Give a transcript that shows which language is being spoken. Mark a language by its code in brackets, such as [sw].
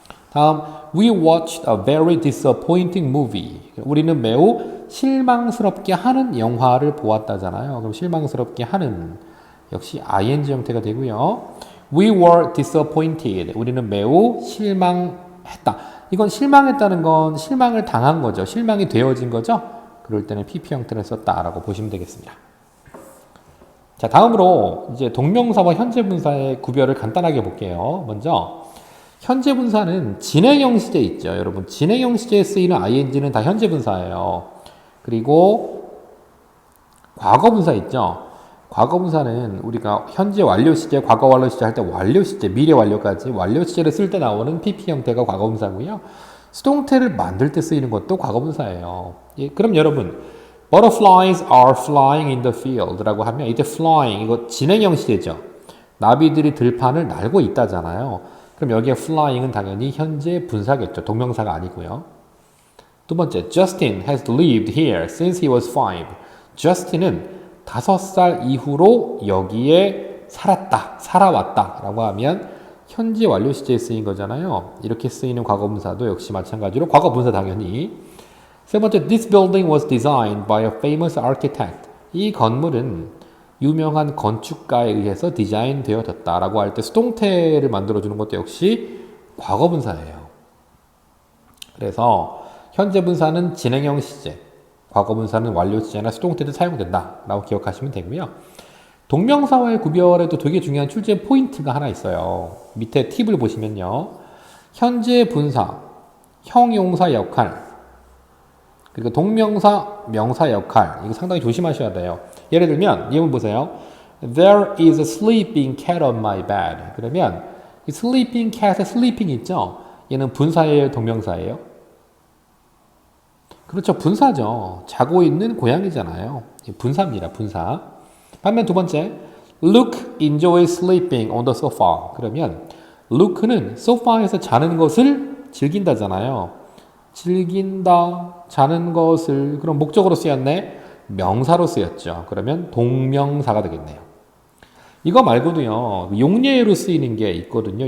[en] 다음, we watched a very disappointing movie. [ko] 우리는 매우 실망스럽게 하는 영화를 보았다잖아요. 그럼 실망스럽게 하는 역시 ing 형태가 되고요. [en] We were disappointed. [ko] 우리는 매우 실망했다. 이건 실망했다는 건 실망을 당한 거죠. 실망이 되어진 거죠. 그럴 때는 pp 형태를 썼다라고 보시면 되겠습니다. 자, 다음으로 이제 동명사와 현재 분사의 구별을 간단하게 볼게요. 먼저 현재 분사는 진행형 시제 있죠. 여러분 진행형 시제에 쓰이는 ing는 다 현재 분사예요. 그리고 과거 분사 있죠. 과거 분사는 우리가 현재 완료 시제, 과거 완료 시제 할 때 완료 시제, 미래 완료까지 완료 시제를 쓸 때 나오는 pp 형태가 과거 분사고요. 수동태를 만들 때 쓰이는 것도 과거 분사예요. 예, 그럼 여러분 [en] Butterflies are flying in the field [ko] 라고 하면 이때 flying 이거 진행형 시제죠. 나비들이 들판을 날고 있다잖아요. 그럼 여기에 flying은 당연히 현재 분사겠죠. 동명사가 아니고요. 두 번째, [en] Justin has lived here since he was 5. [ko] Justin은 5살 이후로 여기에 살아왔다 라고 하면 현재 완료 시제에 쓰인 거잖아요. 이렇게 쓰이는 과거분사도 역시 마찬가지로 과거분사 당연히. 세 번째, [en] this building was designed by a famous architect. [ko] 이 건물은 유명한 건축가에 의해서 디자인 되어졌다 라고 할 때 수동태를 만들어주는 것도 역시 과거분사예요. 그래서 현재 분사는 진행형 시제, 과거 분사는 완료 시제나 수동태 때 사용된다 라고 기억하시면 되고요. 동명사와의 구별에도 되게 중요한 출제 포인트가 하나 있어요. 밑에 팁을 보시면요. 현재 분사, 형용사 역할, 그리고 동명사, 명사 역할, 이거 상당히 조심하셔야 돼요. 예를 들면 예문 보세요. [en] There is a sleeping cat on my bed. [ko] 그러면 이 sleeping cat의 sleeping 있죠? 얘는 분사예요, 동명사예요? 그렇죠, 분사죠. 자고 있는 고양이잖아요. 분사입니다, 분사. 반면 두 번째, [en] Luke enjoys sleeping on the sofa. [ko] 그러면 Luke는 소파에서 자는 것을 즐긴다잖아요. 즐긴다, 자는 것을, 그럼 목적으로 쓰였네? 명사로 쓰였죠. 그러면 동명사가 되겠네요. 이거 말고도요, 용례로 쓰이는 게 있거든요.